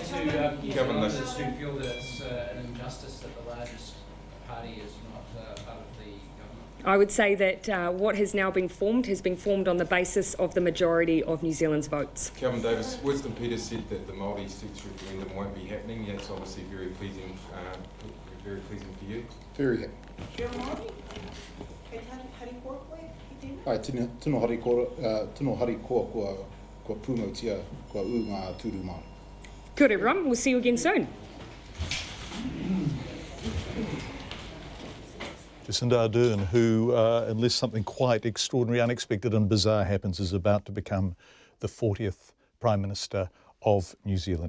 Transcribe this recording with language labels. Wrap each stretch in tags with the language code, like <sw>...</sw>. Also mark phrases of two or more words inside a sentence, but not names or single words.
<en>Kevin, do you feel that it's an injustice that the largest party is not part of the government? I would say that what has now been formed on the basis of the majority of New Zealand's votes. Kevin Davis, Winston Peters said that the Māori seats referendum won't be happening. That's obviously very pleasing for you. Very happy.</en> <mi>Ai, tino hari koa kua pūmautia kua u ngā tūru Māori.</mi> <en>Good, everyone. We'll see you again soon. Jacinda Ardern, who, unless something quite extraordinary, unexpected and bizarre happens, is about to become the 40th Prime Minister of New Zealand.</en>